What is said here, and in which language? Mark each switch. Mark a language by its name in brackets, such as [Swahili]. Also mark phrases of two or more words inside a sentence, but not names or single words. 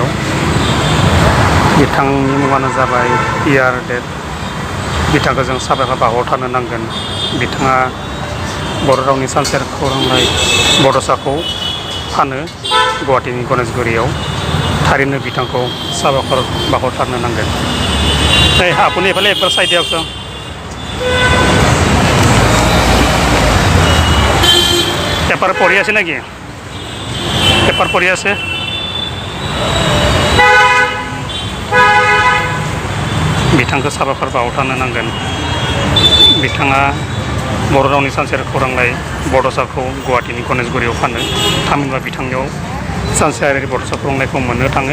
[Bodo] बिथांनि मुङानो जाबाय इयार डेट। बिथांखौ जों साबायखर बावहरथारनो नांगोन। बिथाङा बर' रावनि सानसेयारि खौरांलाइ बड'साखौ फानो गुवाहाटीनि गणेशगुरियाव। थारैनो बिथांखौ साबायखर बावहरथारनो नांगोन। [Assamese] আপুনি এইফালে একবাৰ চাই দিয়কচোন। পেপাৰ পঢ়ি আছে নেকি? পেপাৰ পঢ়ি আছে? [Bodo] बिथांखौ साबायखर बावहरथारनो नांगोन। बिथाङा बर' रावनि सानसेयारि खौरांलाइ बड'साखौ गुवाहाटीनि गणेशगुरियाव फानो। थामहिनबा बिथांनियाव सानसेयारि बड'सा खौरांलाइखौ मोननो थाङो।